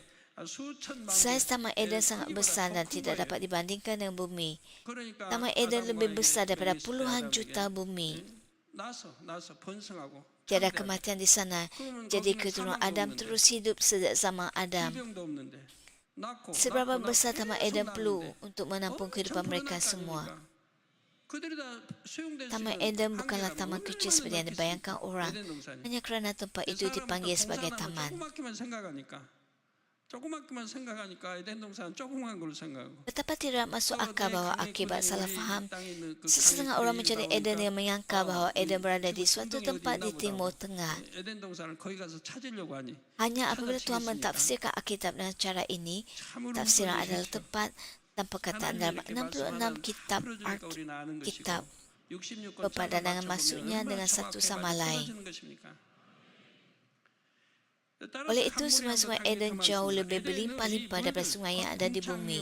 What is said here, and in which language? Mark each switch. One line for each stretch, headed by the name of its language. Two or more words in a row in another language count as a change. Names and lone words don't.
Malay: Saiz Taman Eden sangat besar dan tidak dapat dibandingkan dengan bumi. Taman Eden lebih besar daripada puluhan juta bumi. Tiada kematian di sana, jadi keturunan Adam terus hidup sejak zaman Adam.
Korean: 낳고
Malay: Seberapa
Korean: 낳고
Malay: besar Taman Eden
Korean: 계속
Malay: perlu
Korean: 낳는데
Malay: untuk menampung kehidupan
Korean: 전부
Malay: mereka
Korean: 낳다는
Malay: semua?
Korean: 거니까. 그들이 다 수용될 수
Malay: Taman
Korean: 있는
Malay: Eden bukanlah
Korean: 환경이라면
Malay: taman kecil seperti yang
Korean: 얼마나
Malay: dibayangkan
Korean: 넓겠습니까?
Malay: orang,
Korean: 에덴 동산이.
Malay: hanya kerana tempat itu dipanggil sebagai taman.
Korean: 조그맣게만 생각하니까 에덴 동산 조그만 걸로 생각하고.
Malay: Betapa tidak masuk akal bahwa akibat salah faham, sesetengah orang mencari Eden yang menyangka bahwa Eden berada di suatu tempat di Timur Tengah.
Korean: 에덴 동산을 거기 가서 찾으려고 하니.
Malay: Hanya apabila Tuhan mentafsirkan Alkitab dengan cara ini, tafsiran adalah tepat dan perkataan dalam 66 kitab Alkitab berpadangan maksudnya dengan satu sama lain. Oleh itu, sungai-sungai Eden jauh lebih berlimpah-limpah daripada sungai yang ada di bumi.